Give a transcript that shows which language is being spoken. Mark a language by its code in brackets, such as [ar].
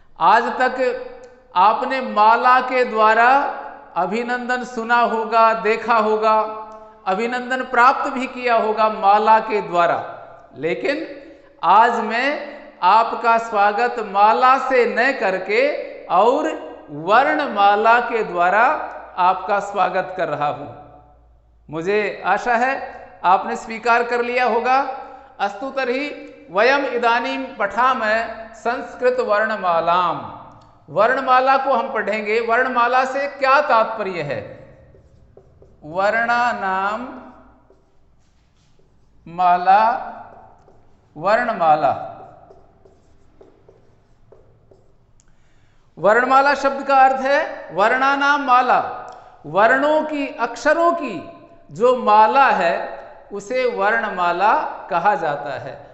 [hi] आज तक आपने माला के द्वारा अभिनंदन सुना होगा, देखा होगा, अभिनंदन प्राप्त भी किया होगा माला के द्वारा, लेकिन आज मैं आपका स्वागत माला से न करके और वर्णमाला के द्वारा आपका स्वागत कर रहा हूं। मुझे आशा है आपने स्वीकार कर लिया होगा। [sa] अस्तु तर्हि वयम इदानीं पठामः संस्कृत वर्णमालाम। [hi] वर्णमाला को हम पढ़ेंगे। वर्णमाला से क्या तात्पर्य है? [sa] वर्णानाम माला, वर्णमाला। [hi] वर्णमाला शब्द का अर्थ है वर्णानाम माला, वर्णों की, अक्षरों की जो माला है उसे वर्णमाला कहा जाता है।